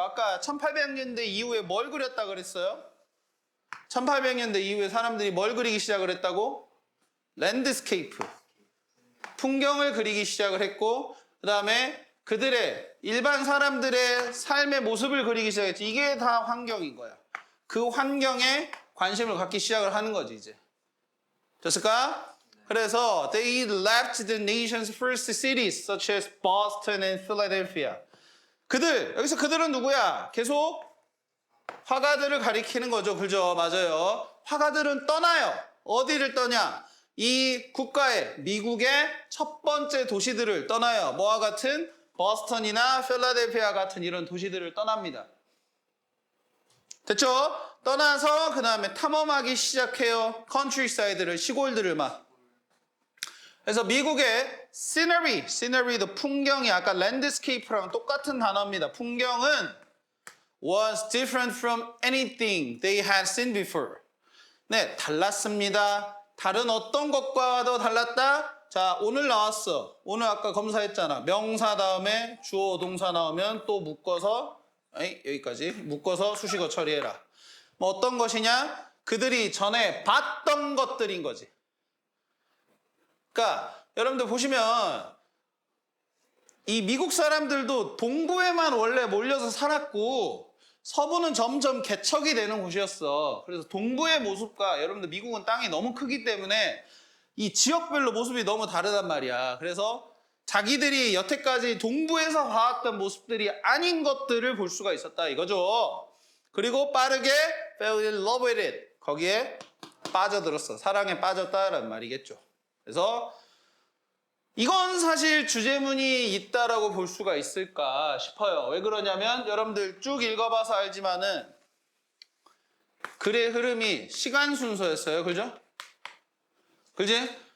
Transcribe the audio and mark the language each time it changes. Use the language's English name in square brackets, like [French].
[Korean] 아까 1800년대 이후에 뭘 그렸다 그랬어요? 1800년대 이후에 사람들이 뭘 그리기 시작을 했다고? 랜드스케이프. 풍경을 그리기 시작을 했고 그 다음에 그들의 일반 사람들의 삶의 모습을 그리기 시작했지. 이게 다 환경인 거야. 그 환경에 관심을 갖기 시작을 하는 거지 이제. 됐을까? 그래서 [English] they left the nation's first cities such as Boston and Philadelphia. [Korean] 여기서 그들은 누구야? 계속 화가들을 가리키는 거죠. 그죠? 맞아요. 화가들은 떠나요. 어디를 떠냐? 이 국가의 미국의 첫 번째 도시들을 떠나요. 뭐와 같은 버스턴이나 필라델피아 같은 이런 도시들을 떠납니다. 됐죠? 떠나서 그 다음에 탐험하기 시작해요. 컨트리사이드를, 시골들을 막. 그래서 미국의 scenery도 풍경이 아까 landscape랑 똑같은 단어입니다. 풍경은 [English] was different from anything they had seen before. [Korean] 네, 달랐습니다. 다른 어떤 것과도 달랐다? 자, 오늘 나왔어. 오늘 아까 검사했잖아. 명사 다음에 주어 동사 나오면 또 묶어서 여기까지 묶어서 수식어 처리해라. 뭐 어떤 것이냐? 그들이 전에 봤던 것들인 거지. 그러니까 여러분들 보시면 이 미국 사람들도 동부에만 원래 몰려서 살았고 서부는 점점 개척이 되는 곳이었어. 그래서 동부의 모습과 여러분들 미국은 땅이 너무 크기 때문에 이 지역별로 모습이 너무 다르단 말이야. 그래서 자기들이 여태까지 동부에서 봐왔던 모습들이 아닌 것들을 볼 수가 있었다 이거죠. 그리고 빠르게 [English] fell in love with it. [Korean] 거기에 빠져들었어. 사랑에 빠졌다라는 말이겠죠. 그래서 이건 사실 주제문이 있다라고 볼 수가 있을까 싶어요. 왜 그러냐면 여러분들 쭉 읽어봐서 알지만은 글의 흐름이 시간 순서였어요. 그죠? 그지?